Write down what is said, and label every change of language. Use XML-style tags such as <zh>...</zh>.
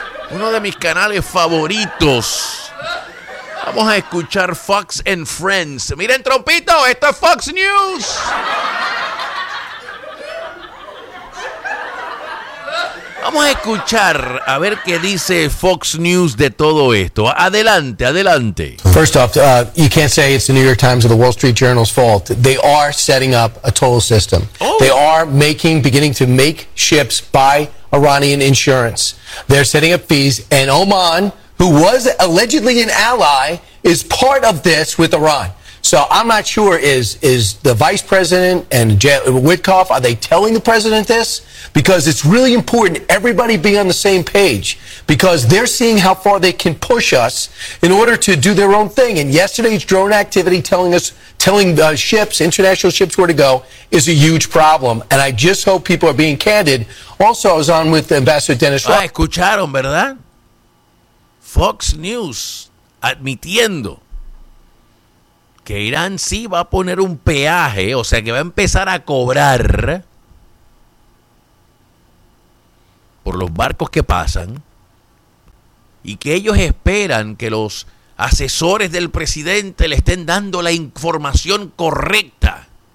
<es>Uno de mis canales favoritos. Vamos a escuchar Fox and Friends. Miren, trompito, esto es Fox News. Vamos a escuchar a ver qué dice Fox News de todo esto. Adelante, adelante.</es> <en>First off, you can't say it's the New York Times or the Wall Street Journal's fault. They are setting up a toll system. Oh. They are beginning to make ships by Iranian insurance. They're setting up fees, and Oman, who was allegedly an ally, is part of this with Iran. So I'm not sure, is the vice president and Witkoff, are they telling the president this? Because it's really important everybody be on the same page, because they're seeing how far they can push us in order to do their own thing. And yesterday's drone activity telling the ships, international ships, where to go is a huge problem. And I just hope people are being candid. Also, I was on with Ambassador Dennis</en> <es>Rock. Escucharon, ¿verdad? Fox News admitiendo que Irán sí va a poner un peaje, o sea, que va a empezar a cobrar por los barcos que pasan, y que ellos esperan que los asesores del presidente le estén dando la información correcta.</es>